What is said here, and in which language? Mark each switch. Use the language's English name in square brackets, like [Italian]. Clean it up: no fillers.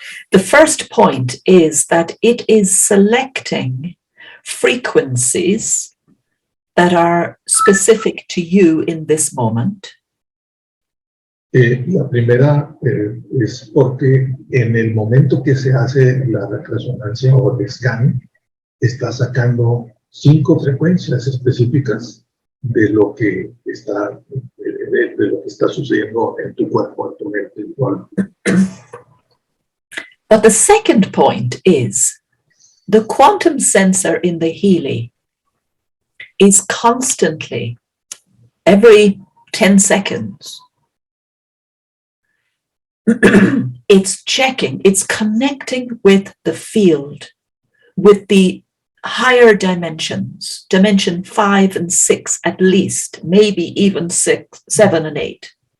[English] The first point is that it is selecting frequencies that are specific to you in this moment. [Spanish] La primera es porque en el momento que se hace la resonancia o el scan, está sacando 5 frecuencias específicas de lo que está sucediendo en tu cuerpo, en tu mente, en tu alma. [English] But the second point is the quantum sensor in the Healy is constantly, every 10 seconds, it's checking, it's connecting with the field, with the higher dimensions, dimension 5 and 6 at least, maybe even 6, 7 and 8.